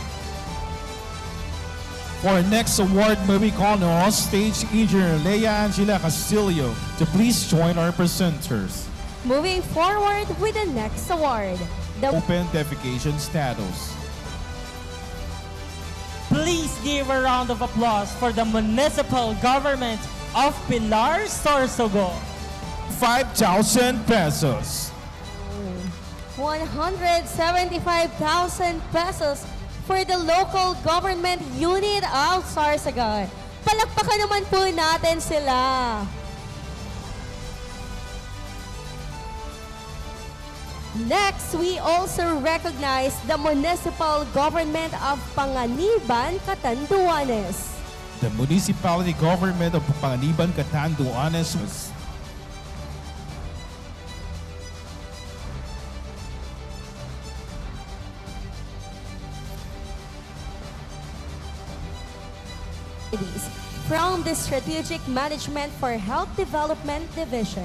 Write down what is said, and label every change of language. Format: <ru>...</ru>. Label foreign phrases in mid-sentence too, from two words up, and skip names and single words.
<en>For our next award, may we call on stage Engineer Leia Angela Castillo to please join our presenters. Moving forward with the next award, the Open defecation status. Please give a round of applause for the municipal government of Pilar, Sorsogon. 5,000 pesos. 175,000 pesos for the local government unit of Sorsogon.</en> <tl>Palakpakan naman po natin sila.</tl> <en>Next, we also recognize the municipal government of Panganiban, Catanduanes. The municipality government of Panganiban, Catanduanes was from the Strategic Management for Health Development Division.</en>